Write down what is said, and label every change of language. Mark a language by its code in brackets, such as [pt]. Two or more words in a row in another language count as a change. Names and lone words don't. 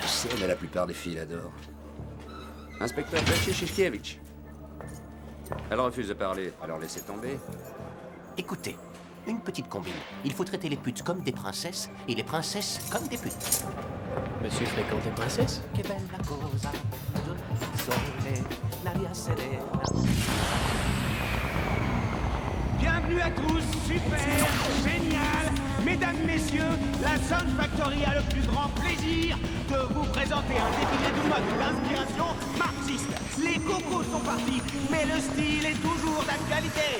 [fr] Mais la plupart des filles l'adorent. Inspecteur Belchishishkievich. Elle refuse de parler, alors laissez tomber. Écoutez, une petite combine. Il faut traiter les putes comme des princesses et les princesses comme des putes. Monsieur fréquente les princesses? [it] Que bella cosa, sole, l'aria serena. [fr] Bienvenue à tous, super, génial. Mesdames, messieurs, la Sound Factory a le plus grand plaisir de vous présenter un défilé de mode d'inspiration marxiste. Les cocos sont partis, mais le style est toujours d'actualité.